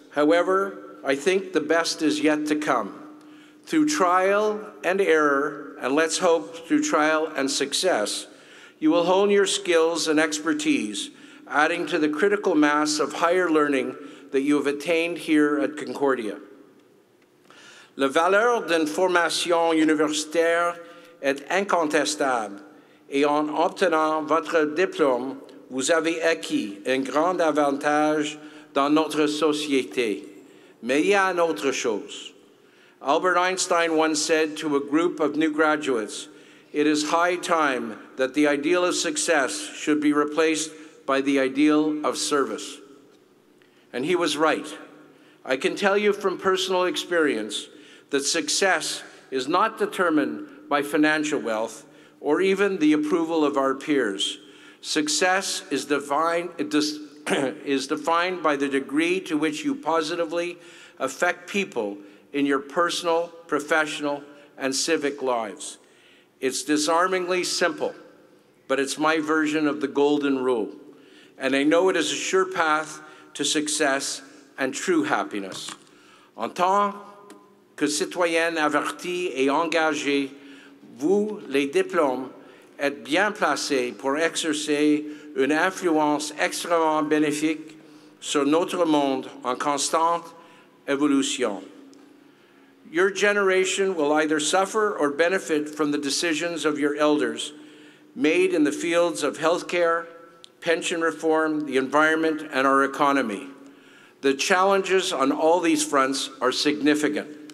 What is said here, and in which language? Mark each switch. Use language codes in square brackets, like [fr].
[en] However, I think the best is yet to come. Through trial and error, and let's hope through trial and success, you will hone your skills and expertise, adding to the critical mass of higher learning that you have attained here at Concordia. [fr] La valeur d'une formation universitaire est incontestable, et en obtenant votre diplôme, vous avez acquis un grand avantage dans notre société. Mais il y a une autre chose. [en] Albert Einstein once said to a group of new graduates, "It is high time that the ideal of success should be replaced by the ideal of service." And he was right. I can tell you from personal experience that success is not determined by financial wealth or even the approval of our peers. Success is defined by the degree to which you positively affect people in your personal, professional, and civic lives. It's disarmingly simple, but it's my version of the golden rule. And I know it is a sure path to success and true happiness. [fr] En tant que citoyenne avertie et engagée, vous, les diplômes, êtes bien placés pour exercer une influence extrêmement bénéfique sur notre monde en constante évolution. [en] Your generation will either suffer or benefit from the decisions of your elders made in the fields of healthcare, pension reform, the environment, and our economy. The challenges on all these fronts are significant.